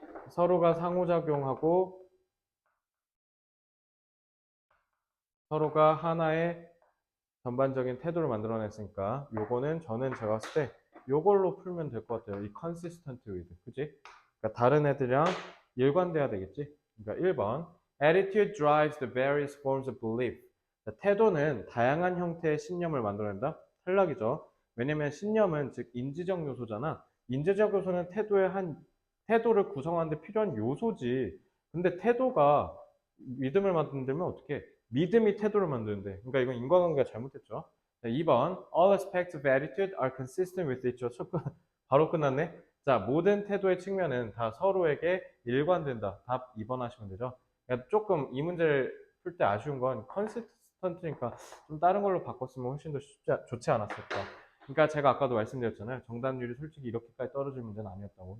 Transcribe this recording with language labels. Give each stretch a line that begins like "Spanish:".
Korean: 서로가 상호작용하고 서로가 하나의 전반적인 태도를 만들어냈으니까 요거는 저는 제가 봤을 때 요걸로 풀면 될 것 같아요. 이 consistent with. 그지? 그러니까 다른 애들이랑 일관돼야 되겠지. 그러니까 1번
English: attitude drives the various forms of belief.
Korean: 태도는 다양한 형태의 신념을 만들어낸다. 탈락이죠. 왜냐면 신념은 즉 인지적 요소잖아. 인지적 요소는 태도를 구성하는 데 필요한 요소지. 근데 태도가 믿음을 만들면 어떻게? 믿음이 태도를 만드는데. 그러니까 이건 인과관계가 잘못됐죠.
English: 2번 all aspects of attitude are consistent with each other.
Korean: 바로 끝났네. 자, 모든 태도의 측면은 다 서로에게 일관된다. 답 2번 하시면 되죠. 그러니까 조금 이 문제를 풀 때 아쉬운 건 컨시스턴트니까 좀 다른 걸로 바꿨으면 훨씬 더 좋지 않았을까. 그러니까 제가 아까도 말씀드렸잖아요. 정답률이 솔직히 이렇게까지 떨어질 문제는 아니었다고.